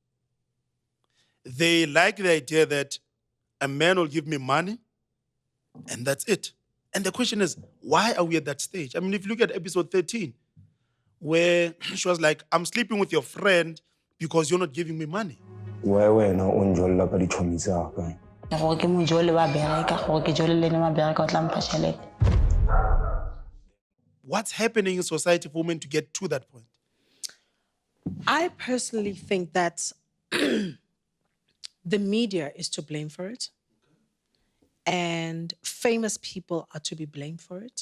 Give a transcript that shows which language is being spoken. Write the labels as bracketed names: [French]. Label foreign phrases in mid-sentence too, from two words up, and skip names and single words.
[English] They like the idea that a man will give me money and that's it. And the question is, why are we at that stage? I mean, if you look at episode 13, where she was like, I'm sleeping with your friend because you're not giving me money. [Northern Sotho] wena o njolla ka ditšhomi tsa ka gore ke mo jole wa bereka gore ke jole le ene wa bereka o tla mpha tšhelete. [English] What's happening in society for women to get to that point? I personally think that the media is to blame for it. And famous people are to be blamed for it.